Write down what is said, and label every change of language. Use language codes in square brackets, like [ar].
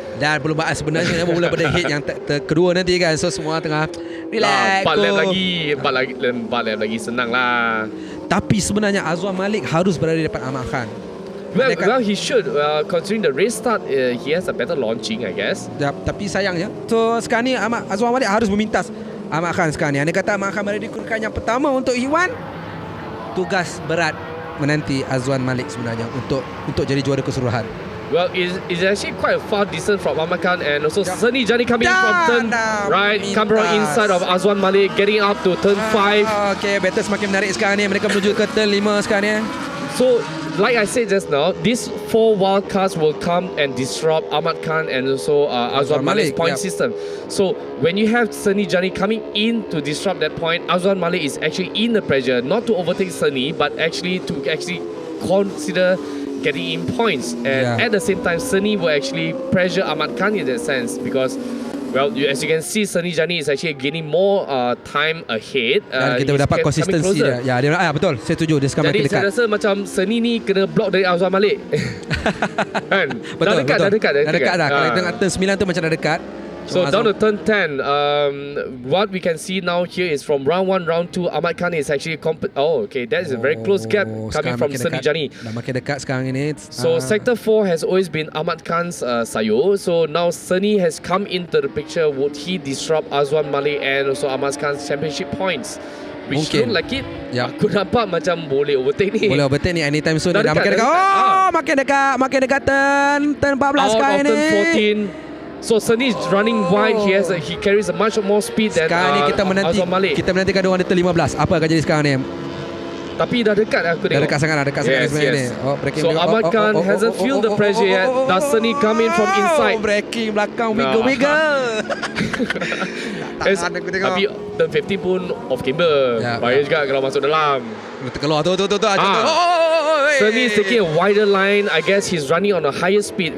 [ms] Dan perlumbaan sebenarnya bermula pada hit yang kedua nanti kan. So semua tengah relax. 4 lap lagi senang lah. Tapi sebenarnya Azwan Malik harus berada di depan Ahmad Khan. [en] Well, he should. Considering the race start, he has a better launching, I guess. [ms] Tapi sayangnya, so sekarang ni Azwan Malik harus memintas Ahmad Khan sekarang ni. Anda kata Ahmad Khan berada di kedudukan yang pertama untuk Iwan. Tugas berat menanti Azwan Malik sebenarnya untuk jadi juara keseluruhan. [en] Well, it's actually quite a far distance from Ahmad Khan, and also Sunny Jani coming in from turn right, come from inside of Azwan Malik, getting up to turn 5. [ms] Okay, better semakin menarik sekarang ni. Mereka menuju ke turn 5 sekarang ni. [en] So, like I said just now, these 4 wildcards will come and disrupt Ahmad Khan and also Azwan Malik's point system. So when you have Sunny Jani coming in to disrupt that point, Azwan Malik is actually in the pressure, not to overtake Sunny, but actually to consider getting in points. And at the same time, Sunny will actually pressure Ahmad Khan in that sense because, well, as you can see, Sunny Jani is actually gaining more time ahead. [ms] Dan kita dapat konsistensi dia. Ya, dia betul. Saya setuju. Dia sekarang makin dekat. Jadi saya rasa macam Sunny ni kena block dari Azwan Malik. Kan? Betul, dah dekat dah. Kalau tengok turn 9 tu macam dah dekat. [en] So down to turn 10, what we can see now here is from round 1, round 2, Ahmad Khan is actually that is a very close gap coming from Sunny Jani. [ms] Dah makin dekat sekarang ini. [en] So sector 4 has always been Ahmad Khan's sayur. So now Sunny has come into the picture. Would he disrupt Azwan Malik and also Ahmad Khan's championship points? Which look like it. [ms] Aku nampak macam boleh overtake ni. Boleh overtake ni [en] anytime soon. [ms] Dah makin dekat. Makin dekat turn 14 sekarang ni. [en] Out of turn 14. So Sunny is running wide. He carries a much more speed than Azwan Malik. [ms] Kita menantikan diorang di turn 15. Apa akan jadi sekarang ni? Tapi dah dekat aku tengok. Dah dekat sangat sebenarnya ni. [en] So Ahmad Khan hasn't feel the pressure yet. Does Sunny come in from inside? Braking belakang wiggle. [ms] Tapi turn 15 pun off camber. Bahaya juga kalau masuk dalam. Terkeluar tu. [en] Sunny is taking a wider line. I guess he's running on a higher speed.